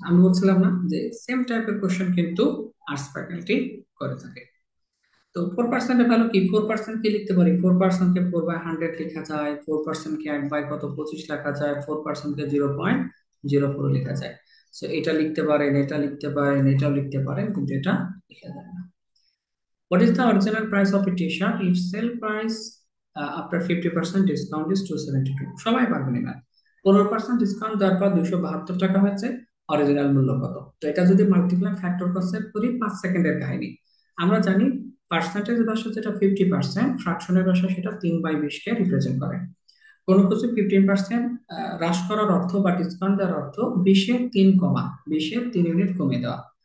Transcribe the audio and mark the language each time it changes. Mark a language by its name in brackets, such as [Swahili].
[Bangla] আমি বলছিলাম না যে সেম টাইপের কোশ্চেন কিন্তু আর্টস ফ্যাকাল্টি করে থাকে। তো 4% ভ্যালু কি? 4% কি লিখতে পারি? 4% কে 4/100 লেখা যায়, 4% কে 1/কত 25 লেখা যায়, 4% কে 0.04 লেখা যায়। সো এটা লিখতে পারেন, এটা লিখতে পারেন, এটাও লিখতে পারেন, কিন্তু এটা লেখা যায় না। [English] What is the original price of a t-shirt if sale price after 50% discount is 272? [Bangla] সবাই পারবেন না। 15% ডিসকাউন্ট দেওয়ার পর 272 টাকা হয়েছে, অরিজিনাল মূল্য কত? তো এটা যদি মাল্টিপ্লাই ফ্যাক্টর কনসেপ্ট করি, 5 সেকেন্ডের কাহিনী। আমরা জানি পার্সেন্টেজ ভাষা যেটা 50%, ফ্র্যাকশনের ভাষা সেটা 3/20 কে রিপ্রেজেন্ট করে। কোনো কিছু 15% হ্রাস করার অর্থ বা ডিসকাউন্ট দেওয়ার অর্থ 20-এর 3 কমা 20-এর 3 ইউনিট কমে দেওয়া।